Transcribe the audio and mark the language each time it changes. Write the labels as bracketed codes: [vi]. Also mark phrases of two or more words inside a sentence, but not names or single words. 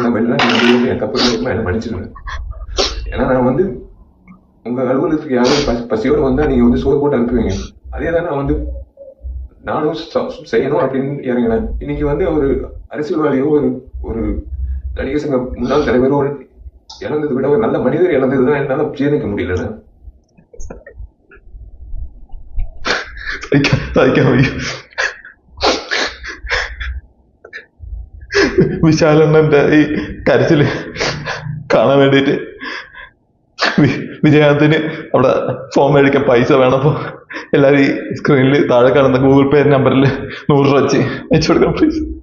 [ta] நம்ம எல்லாம் என் தப்பு இருக்குமா என்னை மன்னிச்சிருங்க. ஏன்னா நான் வந்து உங்க அலுவலகத்துக்கு யாரும் பசியோட வந்தா நீங்க வந்து சோறு போட்டு அனுப்புவீங்க. அதே தான் நான் வந்து நானும் செய்யணும் அப்படின்னு இறங்கினேன். இன்னைக்கு வந்து ஒரு அரசியல்வாதியோ ஒரு நடிகர் சங்க முன்னாள் தலைவரோ இழந்ததை விட ஒரு நல்ல மனிதர் இழந்ததுதான் என்னால ஜீரணிக்க முடியல. [ml] വിശാലണ്ണന്റെ ഈ കരച്ചില് കാണാൻ വേണ്ടിട്ട് വിജയകാന്തിന് അവിടെ ഫോം മേടിക്കാൻ പൈസ വേണപ്പോ എല്ലാരും ഈ സ്ക്രീനിൽ താഴെ കാണുന്ന ഗൂഗിൾ പേ നമ്പറിൽ 100 രൂപ വെച്ച് അയച്ചു കൊടുക്കണം പ്ലീസ്.